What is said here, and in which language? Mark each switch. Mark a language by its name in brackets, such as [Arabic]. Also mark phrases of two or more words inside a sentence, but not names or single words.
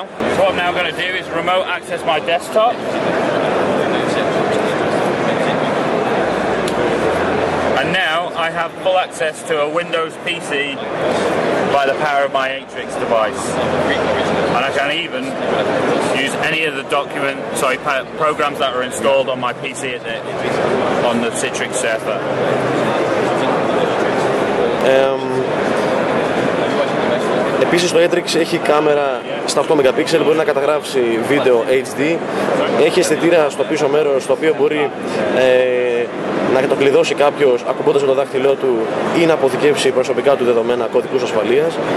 [English] So what I'm now going to do is remote access my desktop. And now I have full access to a Windows PC by the power of my Atrix device. And I can even use any of the programs that are installed on my PC on the Citrix server. [Greek] Επίσης το Atrix έχει κάμερα στα 8 MP, μπορεί να καταγράψει βίντεο HD, έχει αισθητήρα στο πίσω μέρος το οποίο μπορεί να το κλειδώσει κάποιος ακουμπώντας με το δάχτυλό του ή να αποθηκεύσει προσωπικά του δεδομένα, κωδικούς ασφαλείας.